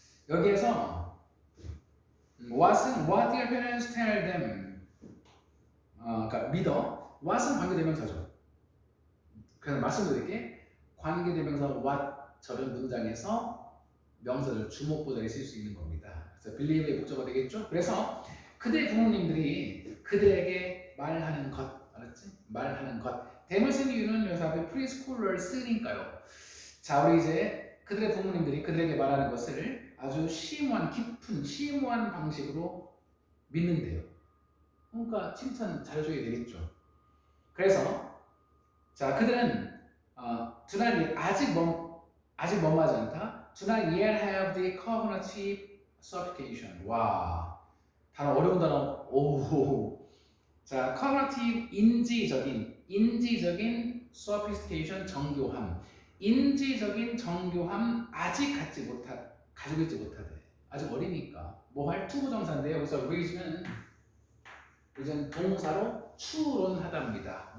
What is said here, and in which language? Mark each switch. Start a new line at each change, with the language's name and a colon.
Korean: 여기에서
English: what their parents tell them
Korean: 그러니까 믿어 what은 관계대명사죠. 그래서 말씀드릴게 관계대명사 what처럼 문장에서 명사를 주목보자에 쓸 수 있는 겁니다. 그래서 believe의 목적어가 되겠죠. 그래서 그들의 부모님들이 그들에게 말하는 것 알았지? 말하는 것 대물 쓴 이유는 여기서 앞에 프리스쿨러를 쓰니까요. 자, 우리 이제 그들의 부모님들이 그들에게 말하는 것을 아주 깊은 심오한 방식으로 믿는데요. 그러니까 칭찬 잘해줘야 되겠죠. 그래서 그들은
English: do not
Korean: 아직 뭐하지 않다.
English: Do not yet have the cognitive sophistication.
Korean: 와, 단어 어려운 단어. 오. 자, cognitive 인지적인 sophistication 정교함. 인지적인 정교함 아직 가지고 있지 못하대. 아직 어리니까. 뭐 할 투부정사인데요. 그래서 reason은 동사로 추론하답니다.